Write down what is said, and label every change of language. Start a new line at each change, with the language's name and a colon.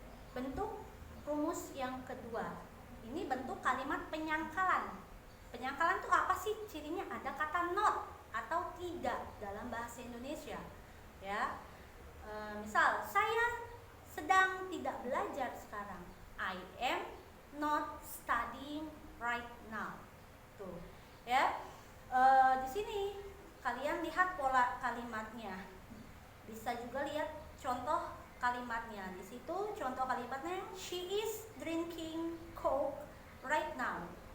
Indonesian: Bentuk rumus yang kedua. Ini bentuk kalimat penyangkalan. Penyangkalan itu apa sih? Cirinya ada kata not atau tidak dalam bahasa Indonesia. Ya. Misal, saya sedang tidak belajar sekarang.
English: I am not studying right now.
Indonesian: Tuh, ya. Di sini kalian lihat pola kalimatnya. Bisa bisa juga lihat contoh kalimatnya. Di situ contoh kalimatnya,
English: she is drinking Coke right now.